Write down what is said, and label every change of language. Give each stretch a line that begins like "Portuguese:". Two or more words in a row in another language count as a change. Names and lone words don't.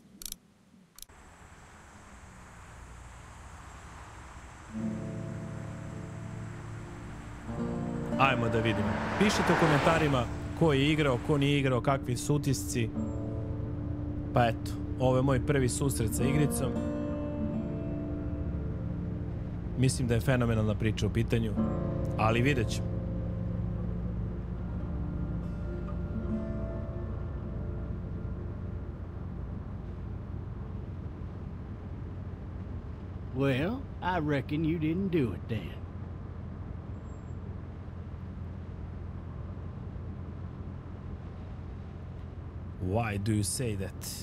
Bosnian: Ajmo da vidimo. Pišite u komentarima ko je igrao, ko nije igrao, kakvi su utisci. Pa eto, ovo je moj prvi susret sa igricom. Mislim da je fenomenalna priča u pitanju, ali vidjet ćemo.
English: Well, I reckon you didn't do it then. Why do you say that?